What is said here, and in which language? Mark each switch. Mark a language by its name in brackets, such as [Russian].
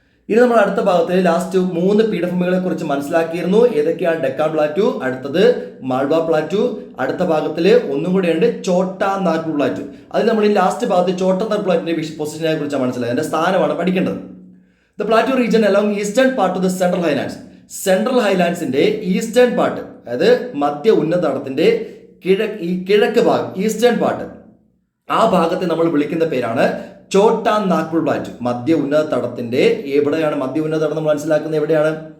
[Malayalam] ഇനി നമ്മൾ അടുത്ത ഭാഗത്ത് ലാസ്റ്റ് 3 പീഠഭൂമികളെ കുറിച്ച് മനസ്സിലാക്കിയിരുന്നു. ഏതൊക്കെയാണ്? ഡെക്കാൻ പ്ലാറ്റു, അടുത്തത് മാൾവ പ്ലാറ്റു, അടുത്ത ഭാഗത്തില് ഒന്നും കൂടെ ഉണ്ട് ചോട്ടാ നാഗ്പൂർ പ്ലാറ്റു. അതിൽ നമ്മൾ ഈ ലാസ്റ്റ് ഭാഗത്ത് ചോട്ടാ നാഗ്പൂർ പ്ലാറ്റുവിന്റെ പൊസിഷനെ കുറിച്ച് മനസ്സിലായത്. അതിന്റെ സ്ഥാനമാണ് പഠിക്കേണ്ടത്. [English] The plateau region along eastern part of the Central Highlands. [Malayalam] Central ഹൈലാൻഡ്സിന്റെ eastern part, അതായത് മധ്യ ഉന്നതടത്തിന്റെ കിഴക്ക് ഭാഗം, ഈസ്റ്റേൺ പാർട്ട്, ആ ഭാഗത്തെ നമ്മൾ വിളിക്കുന്ന പേരാണ് ചോട്ടാ നാഗ്പൂർ പ്ലാറ്റു. മധ്യ ഉന്നത തടത്തിന്റെ എവിടെയാണ്? മധ്യ ഉന്നത തടം നമ്മൾ മനസ്സിലാക്കുന്നത് എവിടെയാണ്?